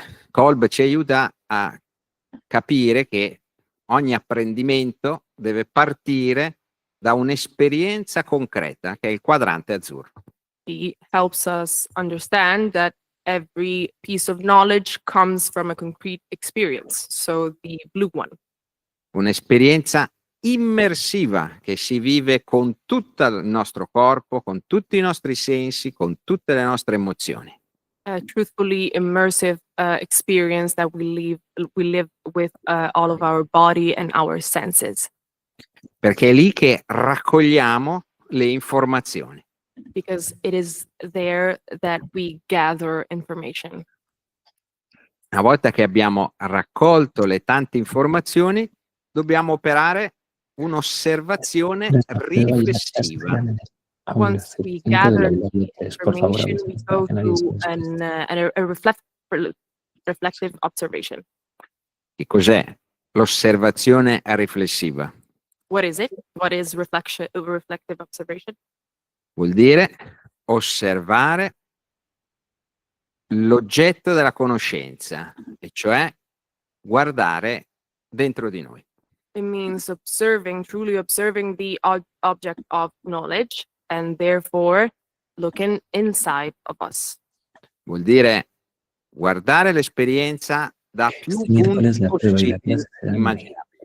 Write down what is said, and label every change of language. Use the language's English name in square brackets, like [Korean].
[Italian] Kolb ci aiuta a capire che ogni apprendimento deve partire da un'esperienza concreta, che è il quadrante azzurro. [English] He helps us understand that every piece of knowledge comes from a concrete experience. So the blue one. [Italian] Un'esperienza immersiva che si vive con tutto il nostro corpo, con tutti i nostri sensi, con tutte le nostre emozioni. [English] A truthfully immersive experience that we live with all of our body and our senses. [Italian] Perché è lì che raccogliamo le informazioni. [English] Because it is there that we gather information. [Italian] Una volta che abbiamo raccolto le tante informazioni, dobbiamo operare un'osservazione riflessiva. [English] Once we gather information, we go through a reflective observation. [Italian] Che cos'è l'osservazione riflessiva? [English] What is it? What is reflective observation? [Italian] Vuol dire osservare l'oggetto della conoscenza, e cioè guardare dentro di noi. [English] It means truly observing the object of knowledge and therefore looking inside of us. [Italian] Vuol dire guardare l'esperienza da più punti possibili immaginabili.